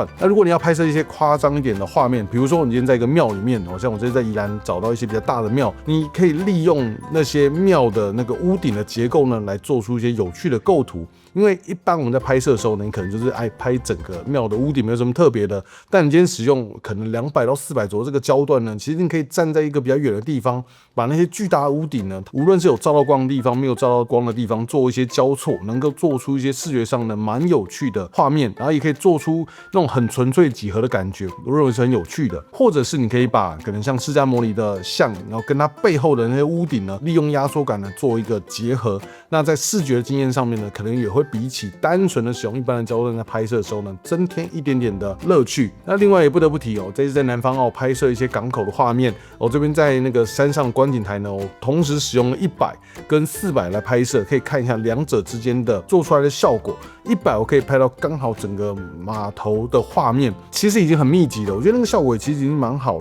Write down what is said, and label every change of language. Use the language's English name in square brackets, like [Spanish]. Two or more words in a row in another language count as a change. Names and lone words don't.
[Chinese] 那如果你要拍攝一些誇張一點的畫面，比如說你今天在一個廟裡面，像我這次在宜蘭找到一些比較大的廟，你可以利用那些廟的那個屋頂的結構呢，來做出一些有趣的構圖。因為一般我們在拍攝的時候呢，你可能就是拍整個廟的屋頂沒有什麼特別的，但你今天使用可能200-400左右這個焦段呢，其實你可以站在一個比較遠的地方，把那些巨大的屋頂呢，無論是有照到光的地方，沒有照到光的地方，做一些交錯，能夠做出一些視覺上的蠻有趣的畫面，然後也可以做出那種很純粹幾何的感覺，我認為是很有趣的。或者是你可以把可能像釋迦牟尼的像，然後跟它背後的那些屋頂呢，利用壓縮感呢做一個結合，那在視覺經驗上面呢，可能也會比起單純的使用一般的焦段在拍攝的時候呢，增添一點點的樂趣。那另外也不得不提哦，這次在南方澳拍攝一些港口的畫面，我這邊在那個山上觀景台呢，我同時使用了100跟400來拍攝，可以看一下兩者之間的做出來的效果。100我可以拍到剛好整個碼頭的畫面，其實已經很密集了，我覺得那個效果其實已經蠻好的。